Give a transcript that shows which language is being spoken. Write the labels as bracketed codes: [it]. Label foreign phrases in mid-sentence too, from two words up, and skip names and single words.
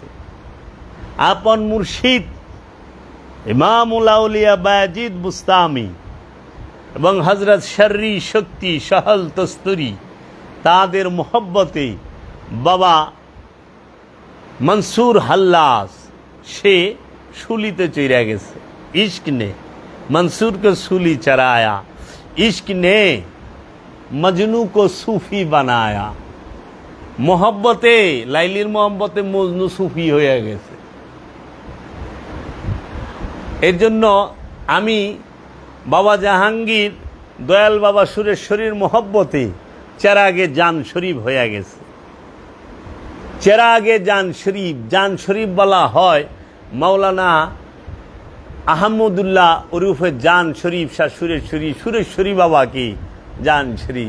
[bn] আপন মুর্শিদ ইমামুল আউলিয়া বায়েজিদ বুস্তামি এবং হজরত শর্রি শক্তি সহল তস্তুরি, তাদের মোহব্বতে বাবা মনসুর হাল্লাস সে শুলিতে চড়া গেছে। [ur] عشق نے منصور کو سولی چڑھایا، عشق نے مجنوں کو صوفی بنایا. [bn] মোহাব্বতে লাইলির মোহাব্বতে মজনু সুফি হয়ে গেছে। এর জন্য আমি বাবা জাহাঙ্গীর দয়াল বাবা সুরেশ্বরীর মোহব্বতে চেরাগে জান শরীফ হয়ে গেছে। চেরাগে জান শরীফ বলা হয় মাওলানা আহমদুল্লাহ ওরফে জান শরীফ শাহ সুরেশ্বরী বাবাকে জান শরীফ।